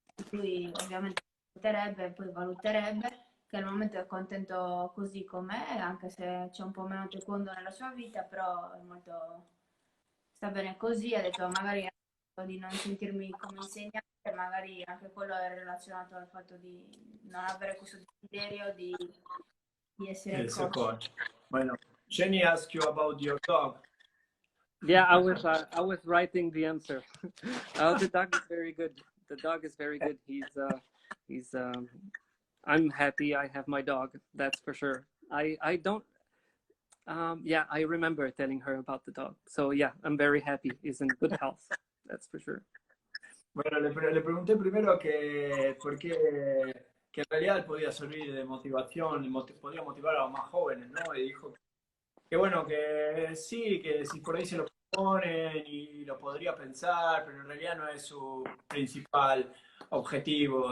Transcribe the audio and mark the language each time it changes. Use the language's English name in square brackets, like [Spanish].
[Italian] lui ovviamente poi valuterebbe, che al momento è contento così com'è, anche se c'è un po' meno taekwondo nella sua vita, però è molto, sta bene così. Ha detto magari di non sentirmi come insegnante, magari anche quello è relazionato al fatto di non avere questo desiderio di essere coach. [Spanish] Bueno, [English] Jenny asked you about your dog. Yeah, I was writing the answer. The dog is very good. The dog is very good. He's I'm happy I have my dog, that's for sure. I don't yeah, I remember telling her about the dog. So yeah, I'm very happy. He's in good health, that's for sure. [Spanish] Bueno, le pregunté primero que por qué, que en realidad él podía servir de motivación, podía motivar a los más jóvenes, ¿no? Y dijo que bueno, que sí, que si por ahí se lo ponen y lo podría pensar, pero en realidad no es su principal objetivo.